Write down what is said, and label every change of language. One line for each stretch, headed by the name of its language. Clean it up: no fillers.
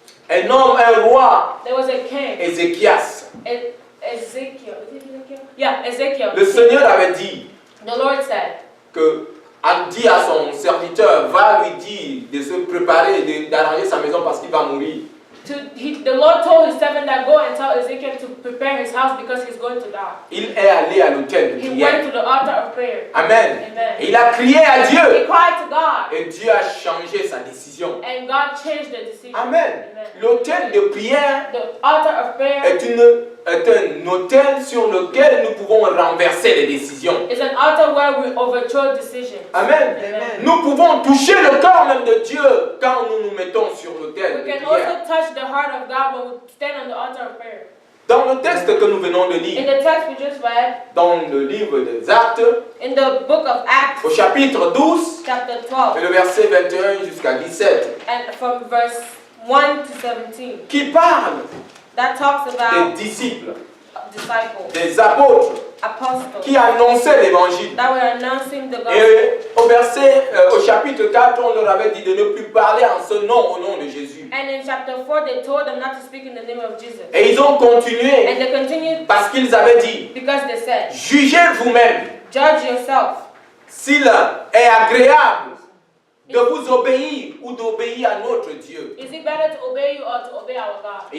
French: Un homme, un roi,
English: There was a king,
French: Ézéchias.
English: Ezekiel. Is it Ezekiel? Yeah, Ezekiel.
French: Le Seigneur avait dit
English: The Lord said,
French: que a dit à son serviteur, va lui dire de se préparer, d'arranger sa maison parce qu'il va mourir.
English: the Lord told his servant that go and tell Ezekiel to prepare his house because he's going to die.
French: Il est allé à l'autel de
English: He
French: prière.
English: went to the altar of prayer.
French: Amen.
English: Amen.
French: Et il a crié à
English: He
French: Dieu.
English: cried to God,
French: Et Dieu a changé sa décision.
English: and God changed the decision.
French: Amen.
English: Amen.
French: L'autel de prière
English: The altar of prayer
French: est un autel sur lequel nous pouvons renverser les décisions.
English: is an altar where we overthrow decisions.
French: Amen.
English: Amen.
French: Nous pouvons toucher le corps même de Dieu quand nous nous mettons sur l'autel
English: We
French: de
English: can
French: prière.
English: also touch the heart of God when we stand on the altar of prayer.
French: Dans le texte que nous venons de
English: In
French: lire,
English: the text we just read,
French: dans le livre des Actes,
English: in the book of Acts,
French: au chapitre 12,
English: chapter
French: et
English: 12,
French: le verset 21 jusqu'à 17,
English: and from verse 1 to 17,
French: qui parle
English: that talks
French: des
English: about
French: disciples,
English: disciples,
French: des apôtres,
English: apostles,
French: qui annonçaient l'évangile.
English: that were announcing the gospel.
French: Et au chapitre 4, on leur avait dit de ne plus parler en ce nom, au nom de Jésus.
English: And in chapter 4, they told them not to speak in the name of Jesus.
French: Et ils ont continué
English: And they continued
French: parce qu'ils avaient dit,
English: because they said,
French: jugez vous-même
English: judge yourself.
French: s'il est agréable de vous obéir ou d'obéir à notre Dieu.
English: Is it better to obey you or to obey our God?